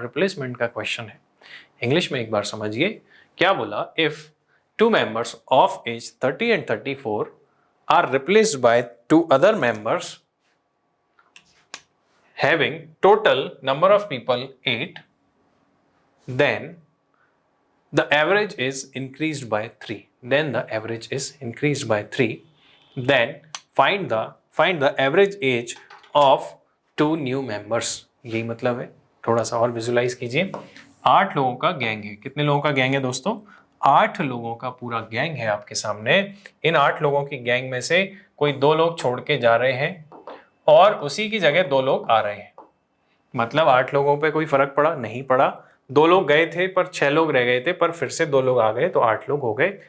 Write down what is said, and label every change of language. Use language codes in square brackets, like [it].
[hi] Replacement का question है। English में एक बार समझिए क्या बोला। [en] If 2 members of age 30 and 34 are replaced by 2 other members having total number of people 8, then the average is increased by 3. Then the average is increased by 3. Then find the average age of 2 new members. [hi] यही मतलब है। थोड़ा सा और visualise कीजिए। 8 लोगों का gang है। कितने लोगों का गैंग है दोस्तों? 8 लोगों का पूरा गैंग है आपके सामने। इन 8 लोगों की गैंग में से कोई 2 लोग छोड़ के जा रहे हैं और उसी की जगह 2 लोग आ रहे हैं। मतलब 8 लोगों पे कोई फर्क पड़ा? नहीं पड़ा। 2 लोग गए थे पर 6 लोग रह गए थे, पर फिर से 2 लोग आ गए तो 8 लोग हो गए।